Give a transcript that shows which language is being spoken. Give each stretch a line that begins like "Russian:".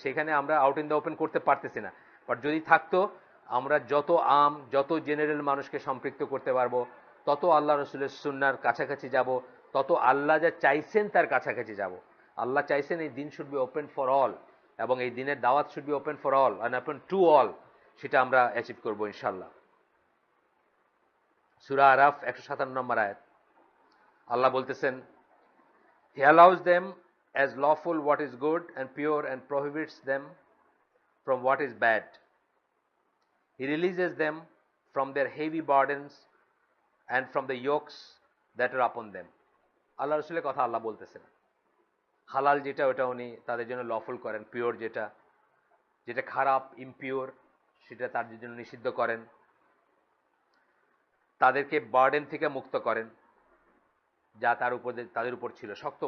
Bangla: সেখানে আমরা
English: out in the open
Bangla: করতে পারতেছি না। বাট যদি থাকতো, আমরা যত জেনারেল মানুষকে সম্পৃক্ত করতে পারবো, তত আল্লাহ রসুলের সুন্নাহর কাছাকাছি যাব, তত আল্লাহ যা চাইছেন তার কাছাকাছি যাব। আল্লাহ চাইছেন এই দিন
English: should be open for all,
Bangla: এবং এই দিনের দাওয়াত
English: Should be open for all and open to all.
Bangla: সেটা আমরা অ্যাচিভ করবো ইনশাল্লাহ। সূরা আরাফ 157 নম্বর আয়াত, আল্লাহ বলতেছেন,
English: He allows them as lawful what is good and pure and prohibits them from what is bad. He releases them from their heavy burdens and from the yokes that are upon them.
Bangla: আল্লাহ রসুলের কথা আল্লাহ বলতেছেন, হালাল যেটা ওটা উনি তাদের জন্য lawful করেন, পিওর যেটা, যেটা খারাপ ইমপিওর সেটা তাদের জন্য নিষিদ্ধ করেন, তাদেরকে বার্ডেন থেকে মুক্ত করেন যা তাদের উপর ছিল শক্ত।